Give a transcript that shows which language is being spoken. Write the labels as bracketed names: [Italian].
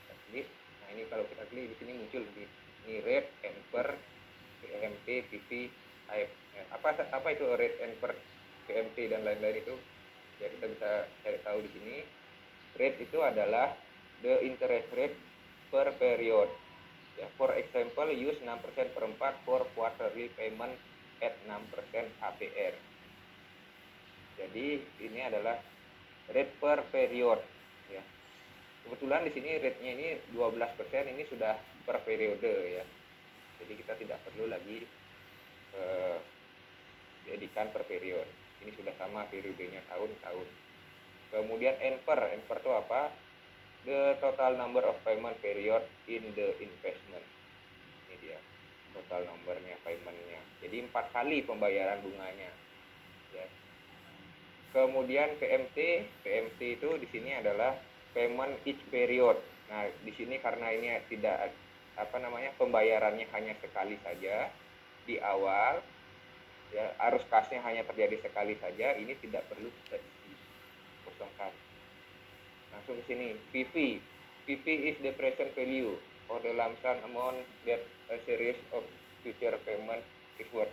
[Indonesian] Nah, ini kalau kita klik di sini muncul ini rate, amper, PMT, PP, AF. Apa itu rate, amper, PMT dan lain-lain itu? Ya, kita bisa cari tahu di sini. Rate itu adalah [English] the interest rate per period. Ya, for example, use 6% per 4 for quarterly payment at 6% APR. [Indonesian] Jadi ini adalah rate per period. Ya. Kebetulan di sini rate-nya ini 12%, ini sudah per periode ya. Jadi kita tidak perlu lagi jadikan per period. Ini sudah sama periodenya tahun-tahun. Kemudian amper itu apa? [English] The total number of payment period in the investment. [Indonesian] Ini dia total numbernya, paymentnya. Jadi 4 kali pembayaran bunganya. Ya. Kemudian PMT itu di sini adalah [English] payment each period. [Indonesian] Nah, di sini karena ini tidak pembayarannya hanya sekali saja di awal, ya, arus kasnya hanya terjadi sekali saja, ini tidak perlu kita isi, kosongkan. Langsung ke sini, [English] PP is the present value or the lump sum amount that a series of future payment is worth.